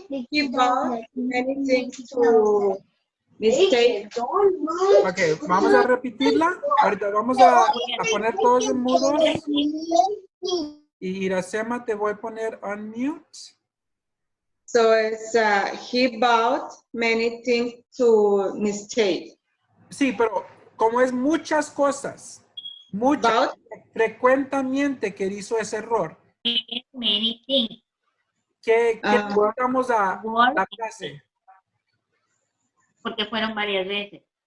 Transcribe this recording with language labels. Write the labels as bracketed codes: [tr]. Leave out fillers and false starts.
[en] He bought anything to mistake. [es] Ok, vamos a repetirla. Ahorita vamos a poner todos en mudos. Y Iracema, te voy a poner [en] on mute. So it's he bought many things to mistake. [es] Sí, pero como es muchas cosas, muchas, frecuentemente que hizo ese error. [en] Many things. [es] ¿Qué buscamos a la frase? Porque fueron varias veces.